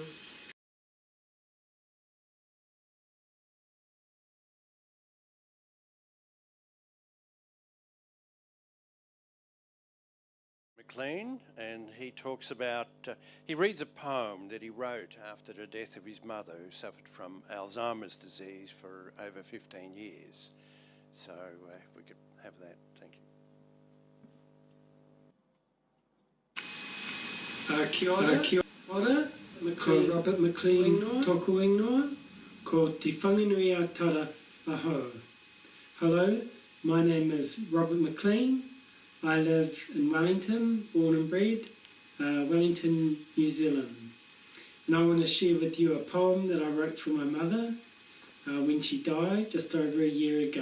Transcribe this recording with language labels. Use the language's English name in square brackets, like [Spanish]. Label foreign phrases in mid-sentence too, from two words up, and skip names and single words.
[English] McLean, and he talks about, he reads a poem that he wrote after the death of his mother, who suffered from Alzheimer's disease for over 15 years. So if we could have that, thank you. [Māori] Kia ora, McLean, ko Robert McLean tōku ingoa, ko te whanganui a tara aho. [English] Hello, my name is Robert McLean. I live in Wellington, born and bred, Wellington, New Zealand. And I want to share with you a poem that I wrote for my mother when she died just over a year ago.